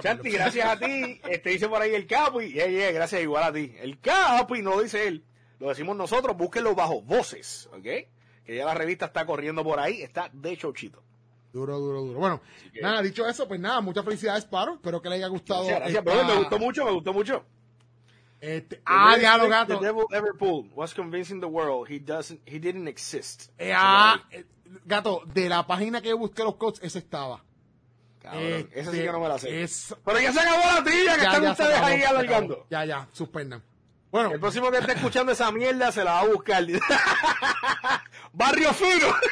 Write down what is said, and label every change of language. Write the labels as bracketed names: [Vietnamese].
[Spanish] Chanti, gracias a ti, dice por ahí el Capi, yeah, gracias igual a ti, el Capi, no lo dice él, lo decimos nosotros, búsquenlo bajo Voces, ok, que ya la revista está corriendo por ahí, está de chochito. Duro, bueno, que, nada, dicho eso, pues nada, muchas felicidades, Paro, espero que le haya gustado. Gracias, pero me gustó mucho. Diablo, Gato. [English] The devil ever pulled was convincing the world he didn't exist. [Spanish] Gato, de la página que yo busqué los codes, ese estaba. Esa sí que no me la sé. Pero ya se acabó la trilla, que están ustedes ahí alargando. Ya, suspendan. Bueno. El próximo que esté escuchando esa mierda se la va a buscar. Barrio Fino.